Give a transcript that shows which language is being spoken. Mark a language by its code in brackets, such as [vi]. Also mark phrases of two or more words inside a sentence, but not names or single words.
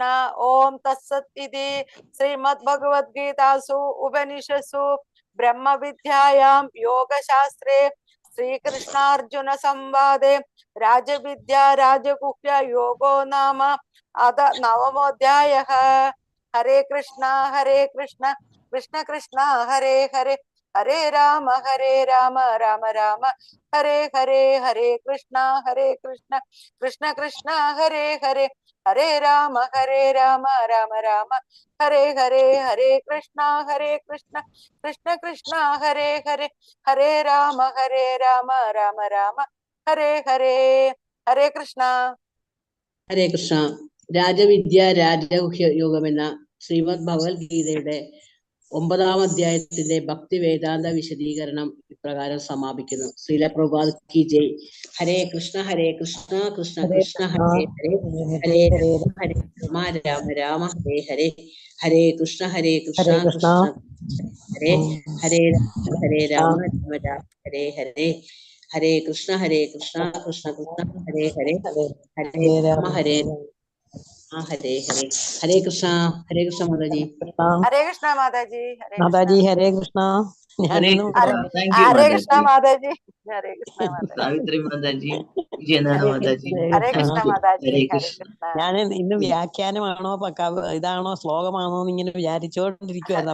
[sa] ഓം തത്സത് ഇതി ശ്രീമദ് ഭഗവത്ഗീതാസു ഉപനിഷത്സു ബ്രഹ്മവിദ്യായാം യോഗശാസ്ത്രേ ശ്രീകൃഷ്ണാർജുന സംവാദേ രാജവിദ്യാ രാജഗുഹ്യ യോഗോ നാമ അത നവമോധ്യായഃ. ഹരേ കൃഷ്ണ. ഹരേ കൃഷ്ണ. കൃഷ്ണ കൃഷ്ണ ഹരേ ഹരേ. ഹരേ രാമ രാമ രാമ ഹരേ ഹരേ. ഹരേ കൃഷ്ണ. ഹരേ കൃഷ്ണ. കൃഷ്ണ കൃഷ്ണ ഹരേ ഹരേ. ഹരേ രാമ രാമ രാമ ഹരേ ഹരേ. ഹരേ കൃഷ്ണ. ഹരേ കൃഷ്ണ. കൃഷ്ണ കൃഷ്ണ ഹരേ ഹരേ. ഹരേ രാമ രാമ രാമ ഹരേ ഹരേ. ഹരേ കൃഷ്ണ. ഹരേ കൃഷ്ണ. [ml] രാജവിദ്യ രാജഗുഹ്യ യോഗം എന്ന ശ്രീമദ് ഭഗവത്ഗീതയുടെ 9-ാം അധ്യായത്തിന്റെ ഭക്തി വേദാന്ത വിശദീകരണം ഇപ്രകാരം സമാപിക്കുന്നു. [sa] ശ്രീല പ്രഭുപാദ് [hi] की जय. [sa] ഹരേ കൃഷ്ണ. ഹരേ കൃഷ്ണ. കൃഷ്ണ കൃഷ്ണ ഹരേ ഹരേ. ഹരേ രാമ രാമ രാമ ഹരേ ഹരേ. ഹരേ കൃഷ്ണ. ഹരേ കൃഷ്ണ. കൃഷ്ണ ഹരേ ഹരേ. ഹരേ രാമ രാമ രാമ ഹരേ ഹരേ. ഹരേ കൃഷ്ണ. ഹരേ കൃഷ്ണ. കൃഷ്ണ കൃഷ്ണ ഹരേ ഹരേ. ഹരേ രാമ ഹരേ ഹരേ ഹരേ. ഹരേ കൃഷ്ണ. ഹരേ കൃഷ്ണ മാതാജി. ഹരേ കൃഷ്ണ മാതാജി. മാതാജി ഹരേ കൃഷ്ണ. ഹരേ കൃഷ്ണ മാതാജി. ഹരേ കൃഷ്ണ സാവിത്രി മാതാജി. മാതാജി. ഹരേ കൃഷ്ണ മാതാജി. ഹരേ കൃഷ്ണ. [ml] ഞാൻ ഇന്ന് വ്യാഖ്യാനമാണോ ഇതാണോ ശ്ലോകമാണോ എന്ന് ഇങ്ങനെ വിചാരിച്ചോണ്ടിരിക്കുവായിരുന്നു.